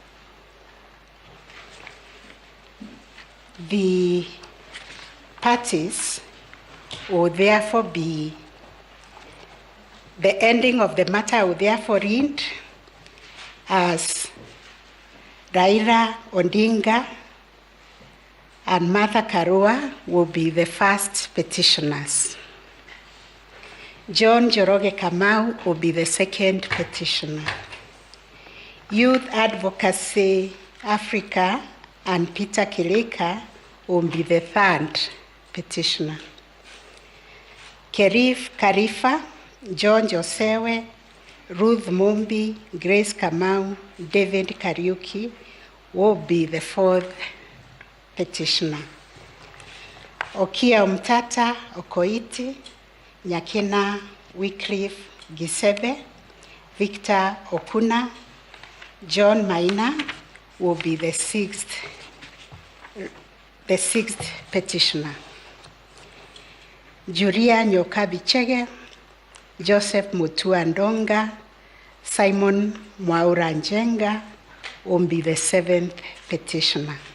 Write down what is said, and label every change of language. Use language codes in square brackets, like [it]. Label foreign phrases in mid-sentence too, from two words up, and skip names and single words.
[en] The parties will therefore be The ending of the matter I will therefore read as Raila Odinga and Martha Karua will be the first petitioners. John Njoroge Kamau will be the second petitioner. Youth Advocacy Africa and Peter Kilika will be the third petitioner. Kerif Karifa, John Josewe, Ruth Mumbi, Grace Kamau, David Kariuki will be the fourth petitioner. Okia Umtata Okoiti, Nyakina Wycliffe Gisebe, Victor Okuna, John Maina will be the sixth petitioner. Julia Nyokabi-Chege, Joseph Mutua Ndonga, Simon Mwaura Njenga will be the seventh petitioner.